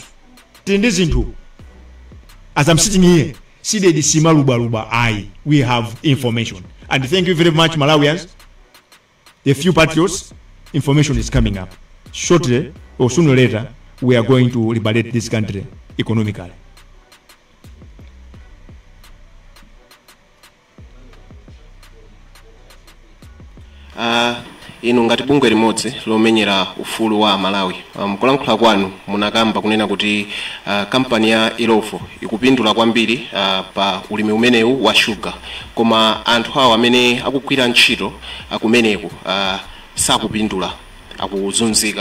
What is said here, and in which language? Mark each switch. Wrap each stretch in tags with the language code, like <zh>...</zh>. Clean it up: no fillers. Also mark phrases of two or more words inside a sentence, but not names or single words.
<en>Into as I'm sitting here, see the Simaluba we have information. And thank you very much, Malawians. The few patriots, information is coming up. Shortly or sooner or later, we are going to liberate this country economically.</en> <ny>Inu ngati bungwe limodzi lomenyera ufulu wa Malawi, kulankhula kwanu munakamba kunena kuti kampani ya Irovo ikupindula kwambiri pa ulimi umenewu wa sugar, koma anthu awo amene akugwira ntchito akumeneko sakupindula, akuzunzika.</ny>